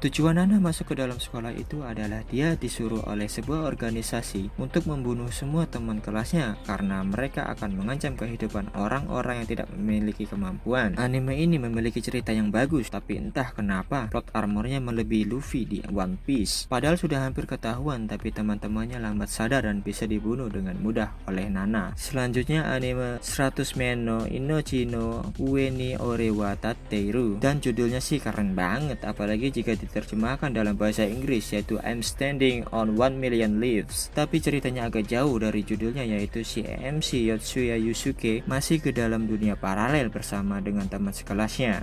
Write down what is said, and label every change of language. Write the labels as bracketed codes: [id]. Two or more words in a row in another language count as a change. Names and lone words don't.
[id] Tujuan Nana masuk ke dalam sekolah itu adalah dia disuruh oleh sebuah organisasi untuk membunuh semua teman kelasnya karena mereka akan mengancam kehidupan orang-orang yang tidak memiliki kemampuan. Anime ini memiliki cerita yang bagus, tapi entah kenapa [en] plot armornya [id] melebihi Luffy di One Piece. Padahal sudah hampir ketahuan, tapi teman-temannya lambat sadar dan bisa dibunuh dengan mudah oleh Nana. Selanjutnya anime 100 Men no Inochi no Ue ni Ore wa Tatteiru, dan judulnya sih keren banget, apalagi jika diterjemahkan dalam bahasa Inggris yaitu I'm Standing on 1 Million Leaves. Tapi ceritanya agak jauh dari judulnya, yaitu si MC Yotsuya Yusuke masih ke dalam dunia paralel bersama dengan teman sekelasnya.